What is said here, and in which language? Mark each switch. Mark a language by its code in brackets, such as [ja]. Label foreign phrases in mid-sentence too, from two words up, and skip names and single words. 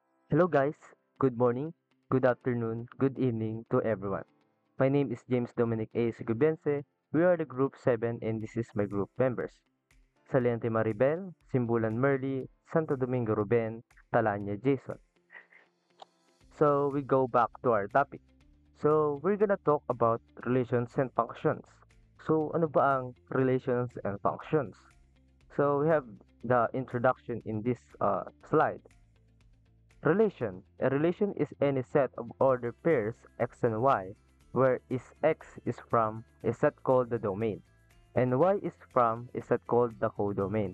[en] Hello guys, good morning, good afternoon, good evening to everyone. My name is James Dominic A. Segubense. We are the group 7 and this is my group members. Saliente Maribel, Simbulan Merly, Santo Domingo Ruben, Talanya Jason. So we go back to our topic. So we're gonna talk about relations and functions. [tl] So ano ba ang [en] relations and functions? So we have the introduction in this slide. Relation. A relation is any set of ordered pairs x and y, where is x is from a set called the domain, and y is from a set called the codomain.